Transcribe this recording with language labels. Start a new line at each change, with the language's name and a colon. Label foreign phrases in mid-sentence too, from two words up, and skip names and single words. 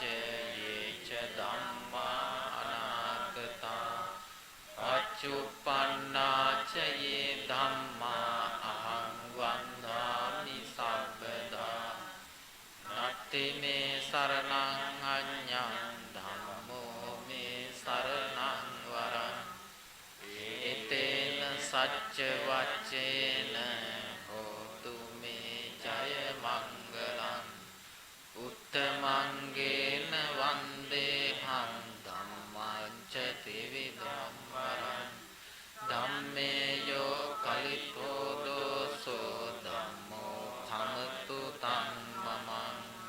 Pali: යේච ධම්මා අනාගතා අච්චුප්පන්නාච යේ ධම්මා අහං වන්දාමි සබ්බදා නත්ති මේ සරණං අඤ්ඤං ධම්මෝ මේ සරණං වරං ඒතේන සච්ච වච්චේන හෝතු මේ ජය මංගලං උත්තමංගේන වන්දේහං ධම්මං ච ත්‍රිවිධං වරං ධම්මේ යෝ කලිතෝ දෝසෝ ධම්මෝ තමතු තං මමං